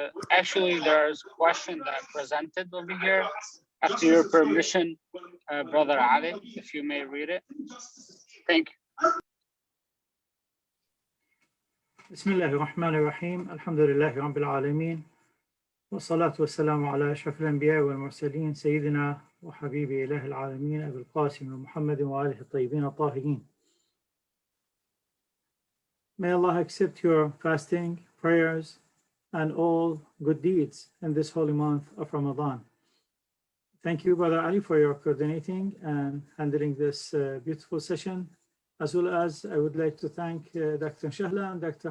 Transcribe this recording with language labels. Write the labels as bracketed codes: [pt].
[en] Actually, there's a question that I presented over here. After your permission, Brother Ali, if you may read it. Thank you. [ar] بسم الله الرحمن الرحيم الحمد لله رب العالمين والصلاة والسلام على أشرف الأنبياء والمرسلين سيدنا وحبيبي إله العالمين أبي القاسم محمد وآله الطيبين الطاهرين. [en] May Allah accept your fasting, prayers, and all good deeds in this holy month of Ramadan. Thank you, Brother Ali, for your coordinating and handling this beautiful session. As well as I would like to thank Dr. Shehla and Dr.